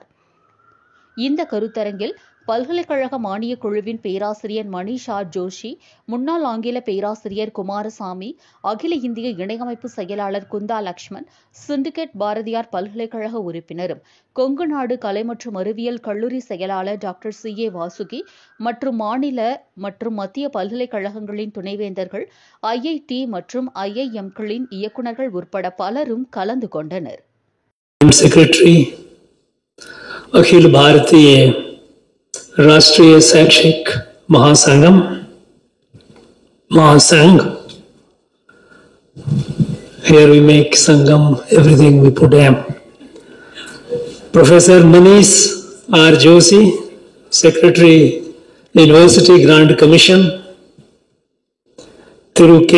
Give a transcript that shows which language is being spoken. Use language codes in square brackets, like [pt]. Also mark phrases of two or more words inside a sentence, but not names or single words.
[ta] இந்த கருத்தரங்கில் பல்கலைக்கழக மானியக் குழுவின் பேராசிரியர் மணிஷா ஜோஷி, முன்னாள் ஆங்கில பேராசிரியர் குமாரசாமி, அகில இந்திய இணையமைப்பு செயலாளர் குந்தா லக்ஷ்மண், சிண்டிகேட் பாரதியார் பல்கலைக்கழக உறுப்பினரும் கொங்கு நாடு கலை மற்றும் அறிவியல் கல்லூரி செயலாளர் டாக்டர் C.A. வாசுகி மற்றும் மாநில மற்றும் மத்திய பல்கலைக்கழகங்களின் துணைவேந்தர்கள், IIT மற்றும் IIM-களின் இயக்குநர்கள் உட்பட பலரும் கலந்து கொண்டனர். [en] अखिल भारतीय राष्ट्रीय शैक्षिक महासंघ here we make sangam everything we put M. Professor Manish R. Joshi, Secretary University Grant Commission, Thiru K.